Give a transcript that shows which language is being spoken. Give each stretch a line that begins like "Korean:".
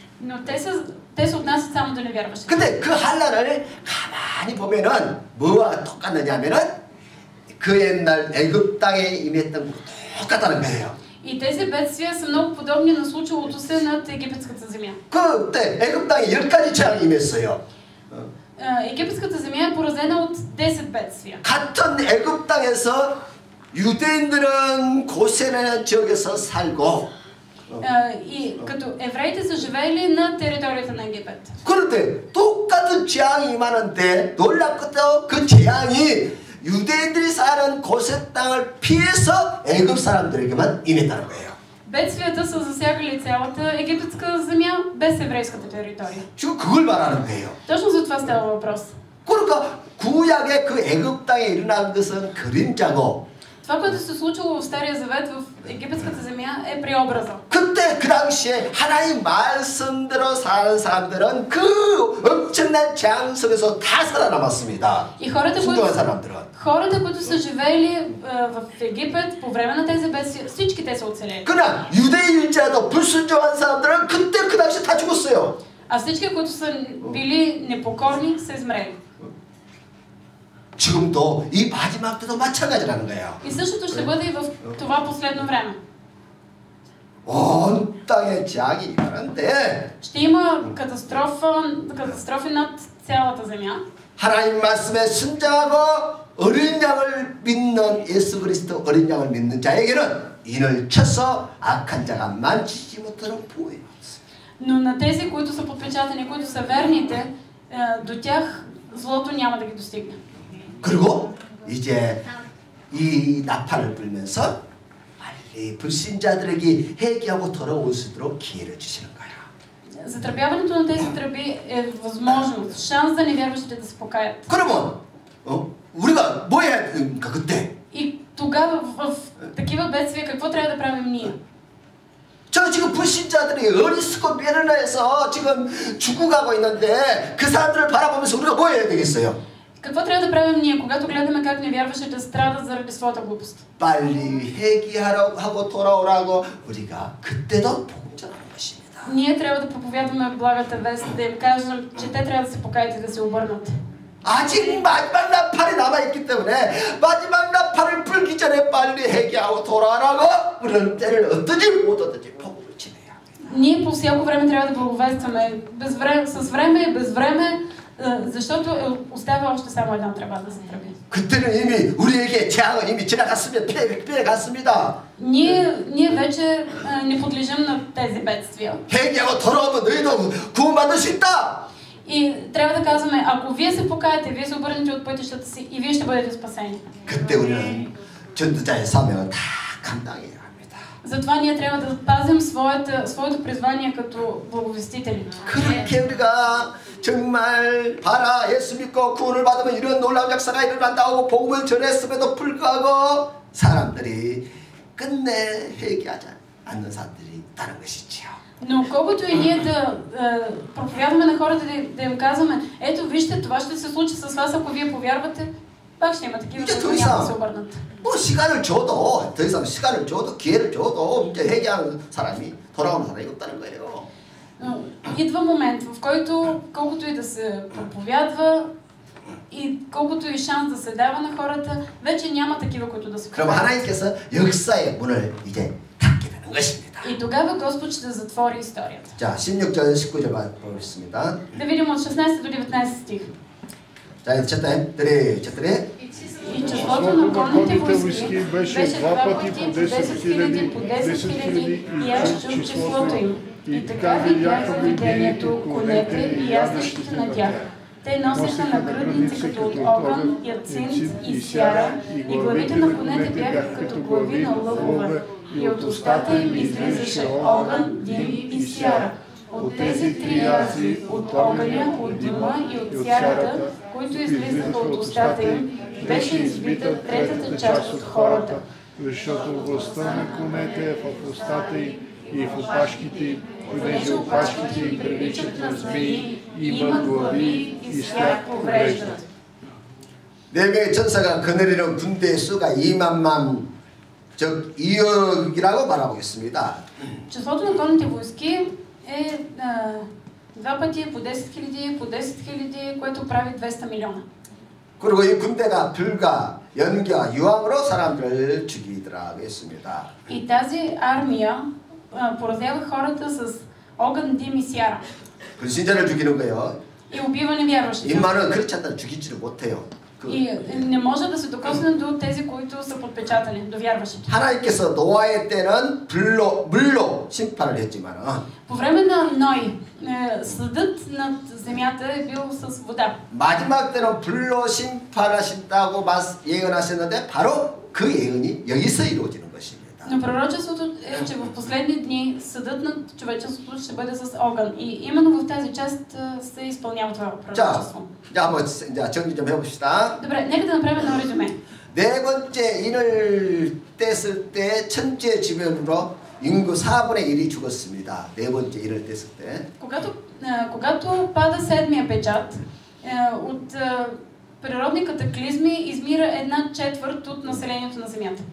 Bulgarian: Но те се отнасят само до невярващите.
Korean: 근데 그 한란을 가만히 보면은 뭐와 똑같느냐면은 그 옛날 애굽 땅에 임했던 거 똑같다는 거예요.
Bulgarian: И тези бедствия са много подобни на случилото се над египетската земя.
Korean: 그때 애굽 땅에 10가지 재앙이 임했어요.
Bulgarian: египетската земя е поразена от 10 бедствия.
Korean: 같은 애굽 땅에서 유대인들은 고센의 지역에서 살고
Bulgarian: И като евреите са живеели на територията на Египет.
Korean: 그런데 똑같은 재앙이 임하는데 놀랍게도 그 재앙이 유대인들이 사는 고센 땅을 피해서 애굽 사람들에게만 임했다는 거예요.
Bulgarian: Бедствията са засягали цялата египетска земя без еврейската територия.
Korean: 지금 그걸 말하는 거예요.
Bulgarian: Точно за това става въпрос.
Korean: 그러니까 구약의 그 애굽 땅에 일어난 것은 그림자고
Bulgarian: Това, което се случило в Стария Завет в египетската земя е преобраза.
Korean: 그때 그 당시에 하나님 말씀대로 사는 사람들은 그 엄청난 재앙 속에서 다 살아남았습니다.
Bulgarian: И хората,
Korean: 순종한 사람들은.
Bulgarian: които са живеели в Египет по време на тези бедствия, всички те са оцелели.
Korean: 그러나 유대인자도 불순종한 사람들은 그때 그 당시에 다 죽었어요.
Bulgarian: А всички, които са били непокорни, са измрели.
Korean: 지금도 이 마지막 때도 마찬가지라는 거예요.
Bulgarian: И същото ще бъде и в това последно време.
Korean: 온 땅에 재앙이 임하는데
Bulgarian: Ще има катастрофи над цялата земя.
Korean: 하나님 말씀에 순종하고 어린 양을 믿는 예수 그리스도 어린 양을 믿는 자에게는 인을 쳐서 악한 자가 만지지 못하는 보호예요.
Bulgarian: Но на тези, които са подпечатани, които са верните, до тях злото няма да ги достигне.
Korean: 그리고 이제 이 나팔을 불면서 빨리 불신자들에게 회개하고 돌아올 수 있도록 기회를 주시는 거야.
Bulgarian: Затръбяването на тези тръби е възможност, шанс за невярващите да се покаят.
Korean: 그러면 우리가 뭐 해야 됩니까 그때?
Bulgarian: И тогава в такива бедствия какво трябва да правим ние?
Korean: 저 지금 불신자들이 어리석고 미련해서 지금 죽어가고 있는데 그 사람들을 바라보면서 우리가 뭐 해야 되겠어요?
Bulgarian: Какво трябва да правим ние, когато гледаме как невярващите страдат заради своята глупост?
Korean: 빨리 회개하고 돌아오라고 우리가 그때도 복음 전하는 것입니다.
Bulgarian: Ние трябва да проповядваме благата вест, да им кажем, че те трябва да се покаят и да се обърнат.
Korean: 아직 마지막 나팔이 남아있기 때문에 마지막 나팔을 불기 전에 빨리 회개하고 돌아오라고 우리는 때를 어떠지 못 어떠지 복음을 전해야 합니다.
Bulgarian: Ние по всяко време трябва да благовестваме с време и без време, защото остава още само една тръба да се тръби.
Korean: 그때는 이미 우리에게 재앙은 이미 지나갔습니다. 피해갔습니다.
Bulgarian: Ние вече не подлежим на тези бедствия.
Korean: 회개하고 돌아오면 너희도 구원받을 수 있다.
Bulgarian: И трябва да казваме, ако вие се покаете, вие се обърнете от пътищата си и вие ще бъдете спасени.
Korean: 그때 우리는 전도자의 사명을 다 감당해야 합니다.
Bulgarian: Затова ние трябва да пазим своето призвание като благовестители.
Korean: 그렇게 우리가 정말 봐라 예수 믿고 구원을 받으면 이런 놀라운 역사가 일어난다고 복음을 전했음에도 불구하고 사람들이 끝내 회개하지 않는 사람들이 있다는 것이지요.
Bulgarian: Но колкото и ние да проповядваме на хората, да им казваме, ето вижте, това ще се случи с вас, ако вие повярвате, пак ще има такива, които няма да се обърнат.
Korean: 뭐 시간을 줘도 더 이상 시간을 줘도 기회를 줘도 이제 회개하는 사람이 돌아오는 사람이 없다는 거예요.
Bulgarian: Идва момент, в който колкото и да се проповядва и колкото и шанс да се дава на хората, вече няма такива, които да се
Korean: 그럼 하나님께서 역사의 문을 이제 닫게 되는 것입니다.
Bulgarian: И тогава Господ ще затвори историята.
Korean: 자, 16절 19절 보겠습니다.
Bulgarian: Да видим от 16 до 19 стих. 자, четем. 3, 4. И числото на конните войски беше 2 пъти по 10 хиляди, и аз чух числото им. И така видях във видението конете и яздещите на тях. Те носеха нагръдници като от огън, яцинт и сяра, и главите на конете бяха като глави на лъвове, и от устата им излизаше огън, дим и сяра. От тези три язви, от огъня, от дима и от сярата, които излизаха от устата им, беше избита третата част от хората. Защото властта на конете е в устата им и в опашките им, понеже опашките им приличат на змии, имат глави и с тях повреждат.
Korean: 4명의 천사가 거느리는 군대의 수가 2만만, 즉 2억이라고 말하겠습니다.
Bulgarian: Числото на конните войски е 2 пъти по 10 000, по 10 000, което прави 200 милиона.
Korean: 그리고 이 군대가 불과 연기와 유황으로 사람들을 죽이더라고 했습니다.
Bulgarian: И тази армия поразява хората с огън, дим и сяра.
Korean: 불신자를 죽이는 거예요.
Bulgarian: И убива невярващите.
Korean: 인마는 그렇지 않다 죽이지를 못해요.
Bulgarian: И не може да се докосне до тези, които са подпечатани, до вярващите.
Korean: 하나님께서 노아의 때는 물로 심판을 했지만
Bulgarian: По време на Ной, съдът над земята е бил с вода.
Korean: 마지막 때는 불로 심판하신다고 예언하셨는데 바로 그 예언이 여기서 이루어지는 것입니다.
Bulgarian: Но пророчеството е, че в последни дни съдът над човечеството ще бъде с огън. И именно в тази част се изпълнява това пророчество.
Korean: 자, 한번 정리 좀 해봅시다.
Bulgarian: Добре, нека да направим едно резюме.
Korean: 네 번째 인을 뗐을 때 천지의 지변으로 인구 4분의 1이 죽었습니다. 네 번째 인을 뗐을 때.
Bulgarian: Когато пада седмия печат, от природни катаклизми измира 1/4 от населението на Земята.